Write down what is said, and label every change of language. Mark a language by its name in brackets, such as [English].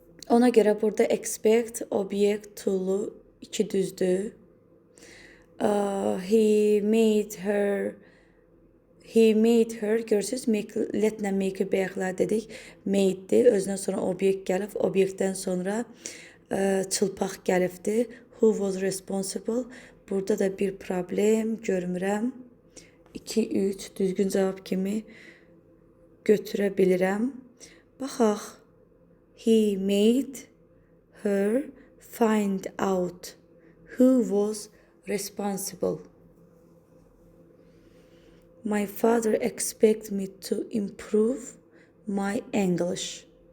[Azerbaijani] Ona görə burada expect, obyekt, to'lu, iki düzdür. [English] He made her, [Azerbaijani] görürsünüz, letlə make-i bəyəxlər dedik. Made'dir, özündən sonra obyekt gəlib, obyektdən sonra çılpaq gəlibdir. [English] Who was responsible? [Azerbaijani] Burada da bir problem görmürəm. 2-3 düzgün cavab kimi götürə bilirəm. Baxaq. [English] He made her find out who was responsible. My father expects me to improve my English.